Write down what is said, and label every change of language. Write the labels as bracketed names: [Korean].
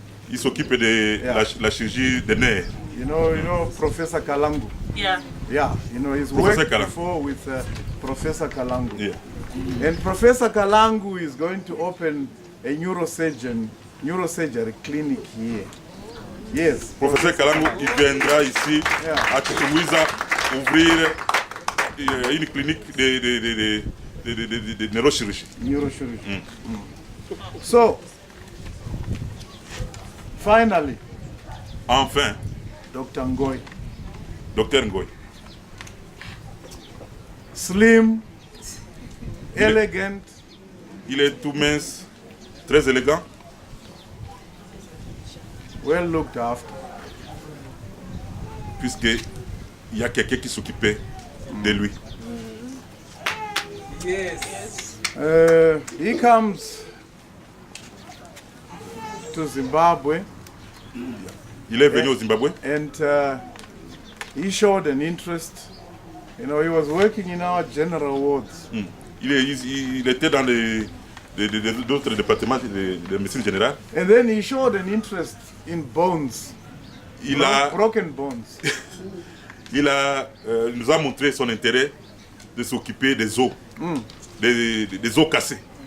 [French] Il s'occupe de la chirurgie des nerfs. [English] You know Professor Kalangu. Yeah. Yeah. You know he's Professor worked Kalangu. before with Professor Kalangu. Yeah. And Professor Kalangu is going to open a neurosurgery clinic here. Yes. [French] Professeur Kalangu, il viendra ici à Tukumiza ouvrir une clinique de neurochirurgie. [English] Neurochirurgy. So, finally, [French] Enfin, [English] Dr. Ngoy, [French] Dr Ngoy, [English] slim, elegant, [French] il est tout mince, très élégant, [English] well looked after. [French] puisqu'il y a quelqu'un qui s'occupait de lui. [English] He comes to Zimbabwe [French] Il est venu au Zimbabwe [English] and he showed an interest. You know, he was working in our general wards. [French] Il était dans d'autres départements de médecine générale. [English] And then he showed an interest in bones, [French] Il [English] broken bones. [French] nous a montré son intérêt de s'occuper des os, des os cassés,